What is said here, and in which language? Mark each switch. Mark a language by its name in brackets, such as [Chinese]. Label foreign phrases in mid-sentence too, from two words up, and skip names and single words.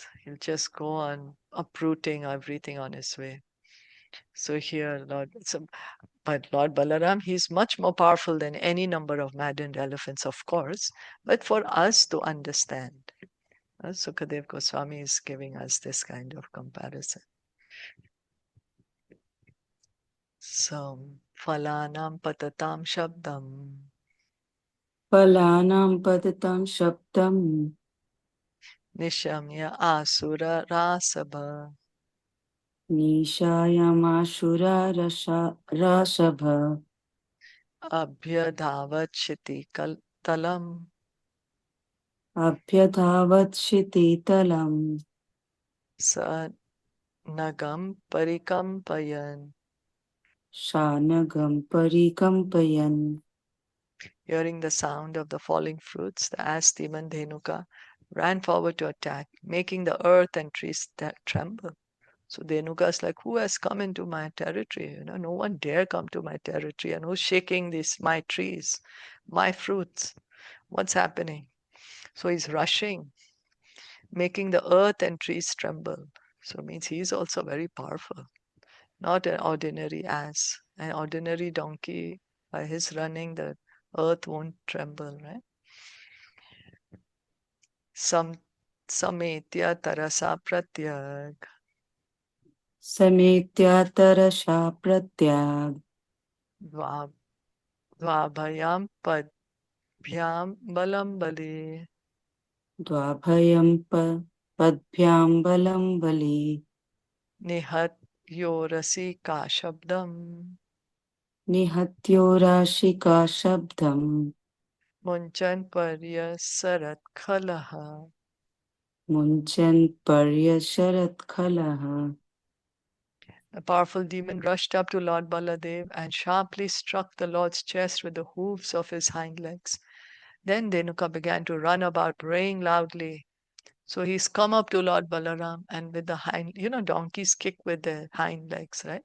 [English] He'll just go on uprooting everything on his way. So here, but Lord Balaram, he's much more powerful than any number of maddened elephants, of course, but for us to understand. Sukadev Goswami is giving us this kind of comparison. [Sanskrit] So, फलानां पततां शब्दं फलानां पततां शब्दं निशम्य असुर रासभ निशम्यासुर रासभ अभ्यधावत् क्षिति तलं अभ्यधावत् क्षितितलं स नगं परिकम्पयन्. सनगं परिकम्पयन्. [English] Hearing the sound of the falling fruits, the ass demon Dhenuka ran forward to attack, making the earth and trees tremble. So Dhenuka is like, who has come into my territory? No one dare come to my territory. And who's shaking my trees, my fruits? What's happening? So he's rushing, making the earth and trees tremble. So it means he's also very powerful, not an ordinary ass. An ordinary donkey, by his running, the earth won't tremble, right? [Sanskrit] समेत्य तरसा प्रत्यग् समेत्यतरसा प्रत्यग् द्वा- द्वाभ्यां पद्भ्यां बलं बली द्वाभ्यां पद्भ्यां बलं बली निहत्य उरसि का शब्दं निहत्योरसि का शब्दं मुञ्चन् पर्यसरत् खलः. मुञ्चन् पर्यसरत् खलः. [English] The powerful demon rushed up to Lord Baladev and sharply struck the Lord's chest with the hooves of his hind legs. Then Dhenuka began to run about, braying loudly. So he's come up to Lord Balaram and with the donkeys kick with their hind legs, right?